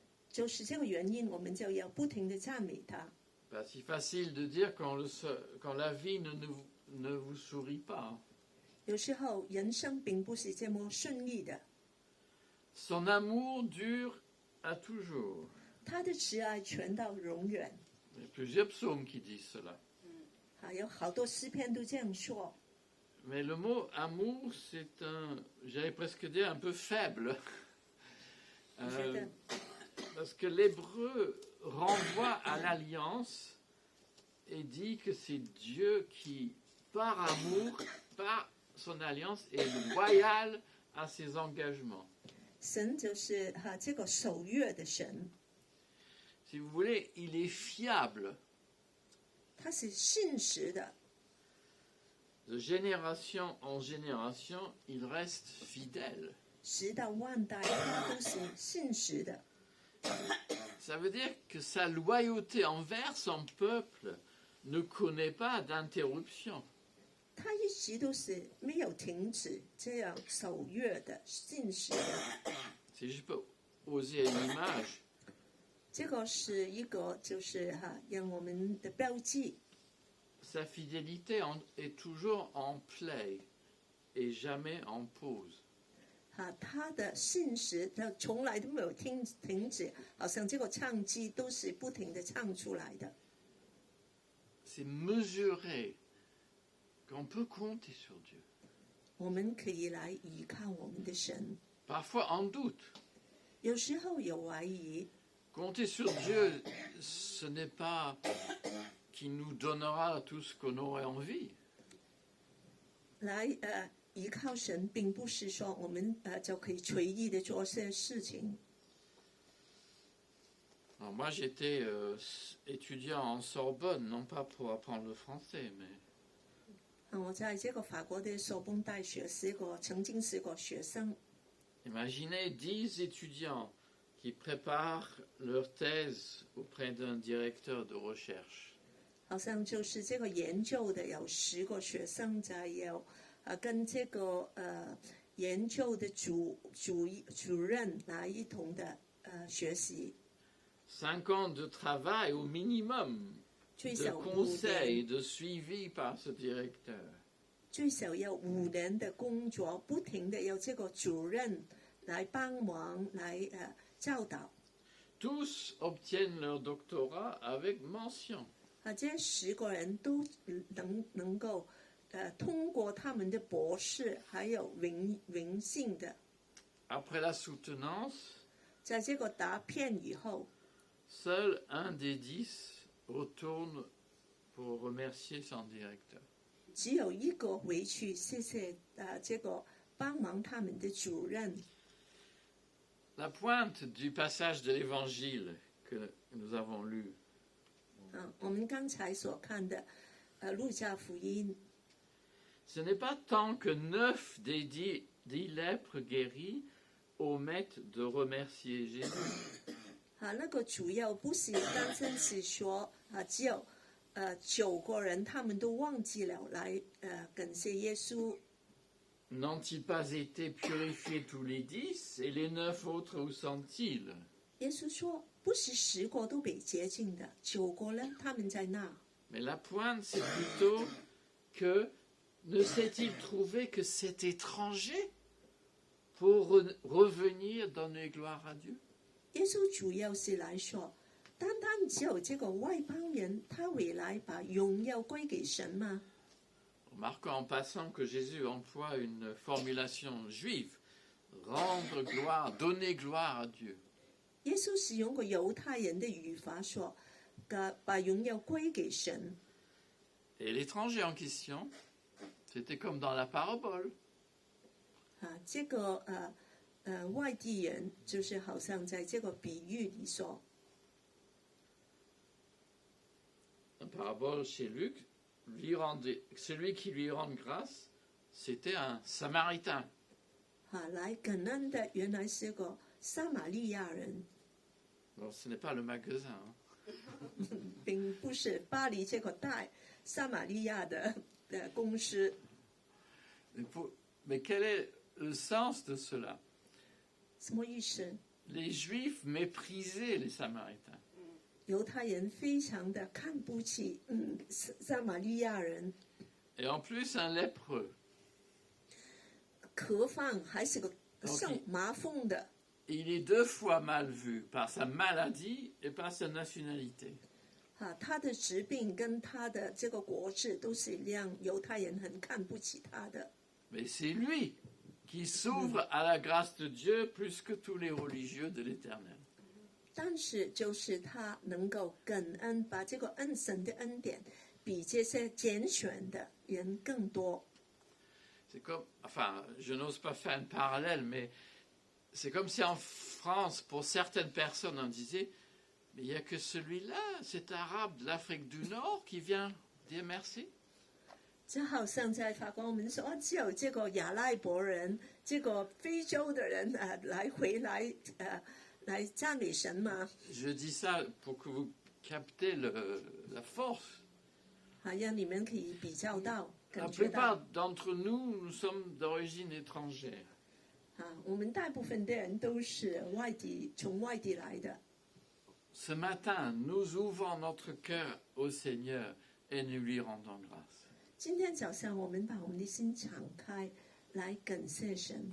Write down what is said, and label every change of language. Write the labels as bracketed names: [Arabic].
[Chinese] 就是這個原因，我們就要不停地讚美他。 [French] Pas si facile de dire quand la vie ne vous sourit pas. [Chinese] 有時候人生並不是這麼順利的， [French] Son amour dure à toujours. [Chinese] 他的慈愛傳到永遠。 [French] Il y a plusieurs psaumes qui disent cela. [Chinese] 有好多詩篇都這樣說。 [French] Mais le mot amour, c'est j'allais presque dire, un peu faible. Parce que l'hébreu renvoie à l'alliance et dit que c'est Dieu qui, par amour, par son alliance, est loyal à ses engagements. [Chinese] 神就是這個守約的神， [French] Si vous voulez, il est fiable. [Chinese] 他是信實的， [French] De génération en génération, il reste fidèle. [Chinese] 直到萬代他都是信實的。 [French] Ça veut dire que sa loyauté envers son peuple ne connaît pas d'interruption. [Chinese] 他一直都是沒有停止這樣守約的信實的。 [French] Si je peux oser une image, [Chinese] 這個是一個就是讓我們的標記。 [French] sa fidélité est toujours en play et jamais en pause. [Chinese] 他的信實他從來都沒有停止，好像這個唱機都是不停地唱出來的。 [French] C'est mesurer qu'on peut compter sur Dieu. [Chinese] 我們可以來依靠我們的神， [French] Parfois en doute. [Chinese] 有時候有懷疑。 [French] Compter sur Dieu, ce n'est pas qu'il nous donnera tout ce qu'on aurait envie. [Chinese] 來依靠神，並不是說我們就可以隨意的做些事情。 [French] Alors moi, j'étais étudiant en Sorbonne, non pas pour apprendre le français, mais [Chinese] 我在這個法國的索邦大學曾經是個學生。 [French] imaginez 10 étudiants qui préparent leur thèse auprès d'un directeur de recherche. [Chinese] 好像就是這個研究的有10個學生在有跟這個研究的主任來一同的學習。 [French] 5 ans de travail au minimum, [Chinese] 最 [French] de [Chinese] 少5 [French] conseils, [Chinese] 年， [French] de suivi par ce directeur. [Chinese] 最少有5年的工作，不停的有這個主任來幫忙來教導。 [French] Tous obtiennent leur doctorat avec mention. [Chinese] 這10個人都能夠通過他們的博士，還有榮幸的。 [French] Après la soutenance, [Chinese] 在這個答辯以後， [French] seul un des 10 retourne pour remercier son directeur. [Chinese] 只有一個回去謝謝這個幫忙他們的主任。 [French] La pointe du passage de l'Évangile que nous avons lu, [Chinese] 我們剛才所看的路加福音。 [French] Ce n'est pas tant que 9 des 10 lèpres guéris omettent de remercier Jésus. [Chinese] 那个主要不是单单是说只有9个人，他们都忘记了来感谢耶稣。 [French] N'ont-ils pas été purifiés tous les 10 et les 9 autres où sont-ils? [Chinese] 耶稣说，不是10个都被洁净的，9个呢，他们在那。 [French] Mais la pointe, c'est plutôt que ne s'est-il trouvé que cet étranger pour revenir donner gloire à Dieu? [Chinese] 耶稣主要是来说，单单只有这个外邦人，他回来把荣耀归给神吗？ [French] Remarquons en passant que Jésus emploie une formulation juive, rendre gloire, donner gloire à Dieu. [Chinese] 耶稣使用过犹太人的语法说，把荣耀归给神。 [French] Et l'étranger en question, c'était comme dans la parabole. [Chinese] 这个外地人就是好像在这个比喻里说， [French] La parabole chez Luc, celui qui lui rend grâce, c'était un Samaritain. [Chinese] 来感恩的原来是个撒玛利亚人， [French] Alors, ce n'est pas le magasin. Hein. [Chinese] 并不是巴黎这个大撒玛利亚的公司。 [French] Mais quel est le sens de cela? [Chinese] 什么意思？ [French] Les Juifs méprisaient les Samaritains. [Chinese] 犹太人非常的看不起撒玛利亚人， [French] Et en plus, un lépreux. [Chinese] 何况还是个上麻风的。 [French] Il est 2 fois mal vu par sa maladie et par sa nationalité. [Chinese] 他的疾病跟他的这个国志都是让犹太人很看不起他的。 [French] Mais c'est lui qui s'ouvre à la grâce de Dieu plus que tous les religieux de l'Éternel. [Chinese] 但是就是他能够感恩，把这个神的恩典比这些拣选的人更多。 [French] C'est comme, enfin, je n'ose pas faire un parallèle, mais c'est comme si en France, pour certaines personnes, on disait, mais il n'y a que celui-là, cet arabe de l'Afrique du Nord qui vient dire merci. [Chinese] 就好像在法国，我们说只有这个亚拉伯人，这个非洲的人回来来赞美神嘛。 [French] Je dis ça pour que vous captez la force. [Chinese] 让你们可以比较到， [French] La [Chinese] 感觉到。 [French] plupart d'entre nous, nous sommes d'origine étrangère. [Chinese] 我们大部分的人都是从外地来的。 [French] Ce matin, nous ouvrons notre cœur au Seigneur et nous lui rendons grâce. [Chinese] 今天早上，我们把我们的心敞开，来感谢神。